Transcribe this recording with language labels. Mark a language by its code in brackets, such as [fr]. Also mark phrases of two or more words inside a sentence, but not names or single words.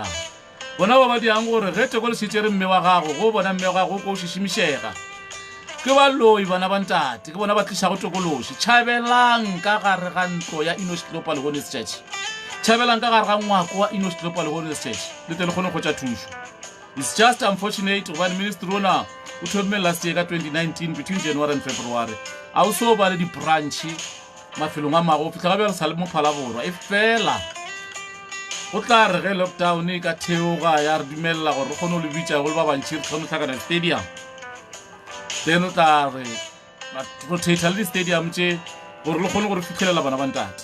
[nso] Bona ba dirang gore ge tokološi e tšere mme wa gago go bona mme wa gago ko o šišimišega. Ke baloi bana ba ntate, ke bona ba tlišago tokološi. Tšhabelang ka gare ga ntlo ya Enoch Global Holiness Church, tšhabelang ka gare ga ngwako wa Enoch Global Holiness Church, le tle le kgone go tša thušo. [en] It's just unfortunate gobane ministry [nso] ona o thomile [en] last year ka 2019 between January and February. [nso] A o so ba le di-branchi mafelong a mago fitlha gabe re sa le mo Phalaborwa e fela go tla re ge lockdown e ka theoga ya re dumelela gore re kgone go le bitša go le ba bantši re kgone tlhakana stadium, then o tla re rotate le di-stadium tše gore le kgone gore fitlhelela bana ba ntate.